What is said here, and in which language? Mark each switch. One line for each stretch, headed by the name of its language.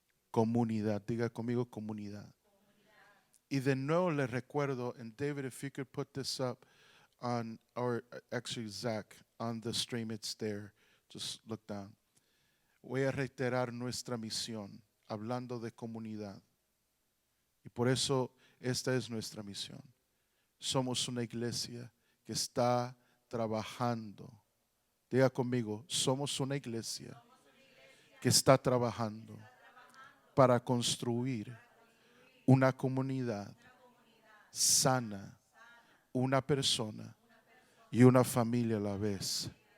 Spanish: Comunidad, diga conmigo, comunidad. Y de nuevo les recuerdo,
English: and David, if you could put this up on, or actually Zach, on the stream, it's there. Just look down.
Spanish: Voy a reiterar nuestra misión, hablando de comunidad. Y por eso esta es nuestra misión. Somos una iglesia que está trabajando. Diga conmigo, somos una iglesia que está trabajando para construir una comunidad sana, una persona y una familia a la vez.